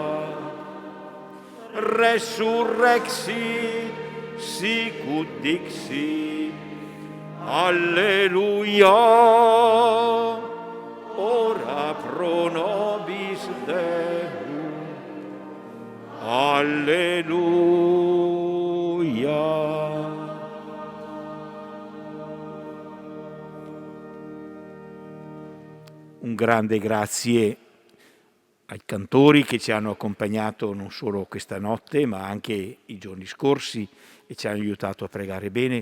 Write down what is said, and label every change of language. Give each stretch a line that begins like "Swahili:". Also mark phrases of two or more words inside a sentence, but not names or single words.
Latin: Resurrexi, sicut dixi, alleluia. Ora pro nobis Deum, alleluia.
Italian: Un grande grazie ai cantori che ci hanno accompagnato non solo questa notte, ma anche i giorni scorsi e ci hanno aiutato a pregare bene.